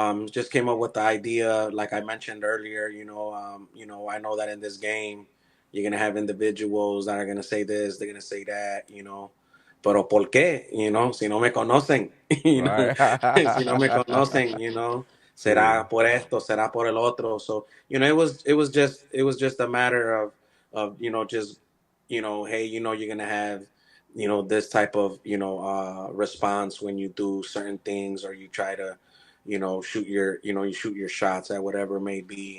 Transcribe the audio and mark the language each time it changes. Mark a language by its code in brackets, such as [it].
[en] Just came up with the idea, like I mentioned earlier. I know that in this game, you're gonna have individuals that are gonna say this, they're gonna say that, [es] Pero por qué, si no me conocen, [en] Right. [es] si no me conocen, será por esto, será por el otro. [en] So, it was just a matter of just, hey, you're gonna have, this type of, response when you do certain things, or you try to, shoot your shots at whatever it may be.